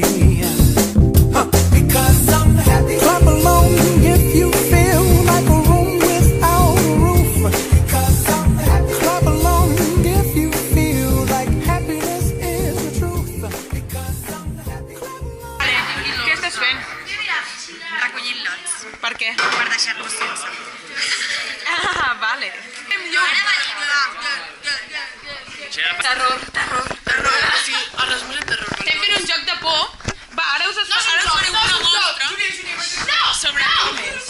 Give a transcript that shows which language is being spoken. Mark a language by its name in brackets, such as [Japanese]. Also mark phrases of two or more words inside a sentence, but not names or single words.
[English] Because I'm happy. Clap along if you feel like a room without a roof. Because I'm happy. Clap along if you feel like happiness is the truth. Because I'm happy. Clap along. [Catalan] Què estàs fent? Recollint lots, Per què? per deixar-los sense. Ah, vale. Terror. Sí, arròs més de terror. Estem fent un joc de por. Va, ara us fareu una mostra sobre com és.